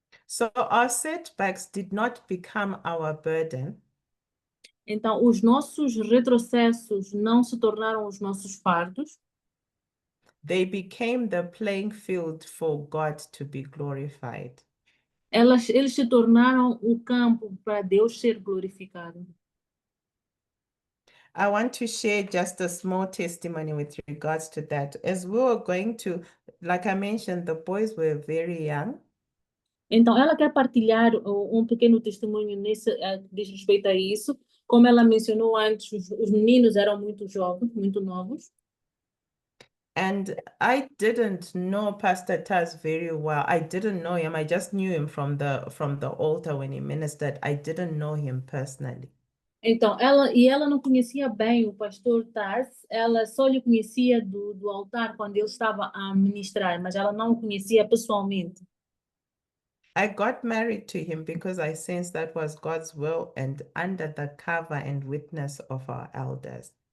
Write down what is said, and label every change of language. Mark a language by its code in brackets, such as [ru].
[en] So our setbacks did not become our burden. [pt] Então, os nossos retrocessos não se tornaram os nossos fardos, [en] They became the playing field for God to be glorified. [pt] eles se tornaram o campo para Deus ser glorificado. [en] I want to share just a small testimony with regards to that. As we were going to, like I mentioned, the boys were very young. [pt] Então, ela quer partilhar um pequeno testemunho diz respeito a isso. Como ela mencionou antes, os meninos eram muito jovens, muito novos. [en] And I didn't know Pastor Taz very well. I didn't know him. I just knew him from the altar when he ministered. I didn't know him personally. [pt] Então, ela não conhecia bem o pastor Taz, ela só lhe conhecia do altar quando ele estava a ministrar, mas ela não o conhecia pessoalmente. [en] I got married to him because I sensed that was God's will and under the cover and witness of our elders.